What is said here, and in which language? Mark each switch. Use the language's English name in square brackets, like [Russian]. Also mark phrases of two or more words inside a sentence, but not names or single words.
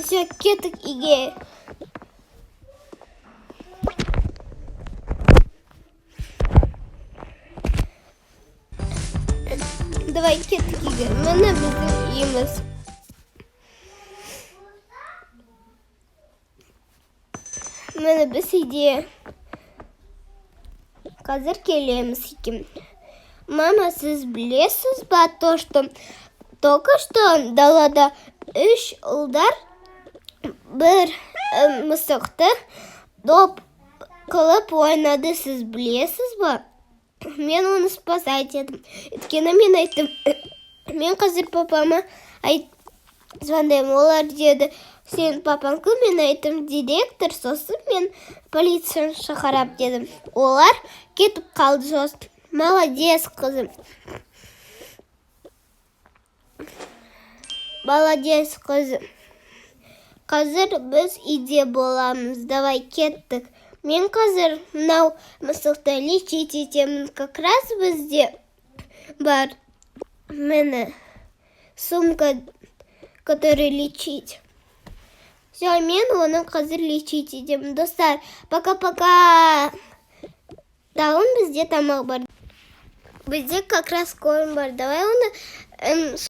[Kazakh] Все, кеттік үйге. Давай кеттік үйге. Міне біздің үйіміз. Міне біз үйде. Қазір келеміз үйге. Мама, сіз білесіз ба, [Russian] только что [Kazakh] далада 3 ұлдар бір мысықты доп қылып ойнады. Сіз білесіз ба? Мен оны спасать едім. Өйткені мен айттым, мен қазір папама звондаймын. Олар деді, сен папаң кім? Мен айттым, директор. Сосын мен полицияны шақырам дедім. Олар кетіп қалды. Сосын молодец, қызым. Молодец, қызым. Қазір біз үйде боламыз. Давай кеттік. Мен қазір мынау мысықты лечить етемін. [Russian] Как раз [Kazakh] бізде бар міне сумка, [Russian] который лечить. [Kazakh] Все, мен оны қазір лечить етемін. Достар, пока-пока. Тағын бізде тамақ бар. Бізде [Russian] как раз [Kazakh] корм бар. Давай оны